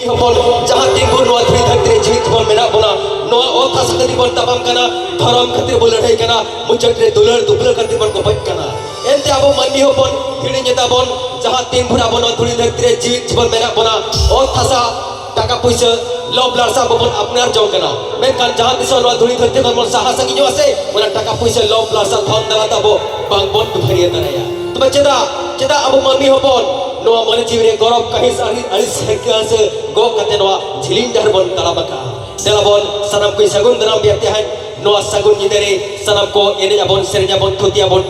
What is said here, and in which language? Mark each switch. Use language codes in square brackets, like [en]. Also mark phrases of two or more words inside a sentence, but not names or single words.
[sat] hopon jaha tinggu noa thri dhakre jit bon mena bona noa otha sakati bon tabam kana dharam khatir bol ladai kana muchakre dular dubla khatir bon kopat kana ente abo manni hopon hiri nyeta bon jaha ting bhura bon thri dhakre jit bon mena bona otha sa taka puisa lob larsa bopon apnar jong kana menkan jaha disa noa thri dhakre bon saha sangi jo ase ona taka puisa lob larsa thon dala tabo bang bon bhariya taraya to ceda abo manni hopon noa mane jiwre gorob kahis aris hekas go kate noa jilindar bon talabaka delabon sanam koi sagun danam biate han noa sagun nidere sanam ko ene jabon serja bon thutia bon